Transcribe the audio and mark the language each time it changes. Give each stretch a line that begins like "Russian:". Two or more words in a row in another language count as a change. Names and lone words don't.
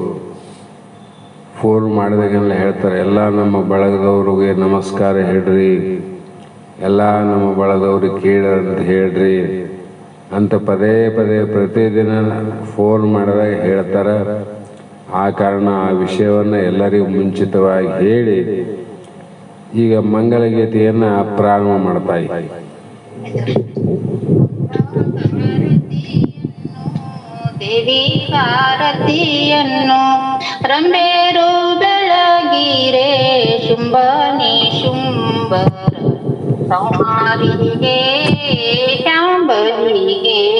Kannada: ಫೋನ್ ಮಾಡಿದಾಗೆಲ್ಲ ಹೇಳ್ತಾರೆ, ಎಲ್ಲ ನಮ್ಮ ಬಳಗದವ್ರಿಗೆ ನಮಸ್ಕಾರ ಹೇಳ್ರಿ, ಎಲ್ಲ ನಮ್ಮ ಬಳಗದವ್ರಿಗೆ ಕೇಳಂತ ಹೇಳ್ರಿ ಅಂತ ಪದೇ ಪದೇ ಪ್ರತಿದಿನ ಫೋನ್ ಮಾಡಿದಾಗ ಹೇಳ್ತಾರೆ. ಆ ಕಾರಣ ಆ ವಿಷಯವನ್ನು ಎಲ್ಲರಿಗೂ ಮುಂಚಿತವಾಗಿ ಹೇಳಿ ಈಗ ಮಂಗಲ ಗೀತೆಯನ್ನು ಪ್ರಾರಂಭ ಮಾಡ್ತಾ ಇದ್ದೀವಿ. ದೇವಿ ಭಾರತಿಯನ್ನು ರಂಬೇರು ಬೆಳಗಿರೆ ಶುಂಭನಿ ಶುಂಭರ ಸಂಹಾರಿಗೆ ಶಾಂಭವಿಗೆ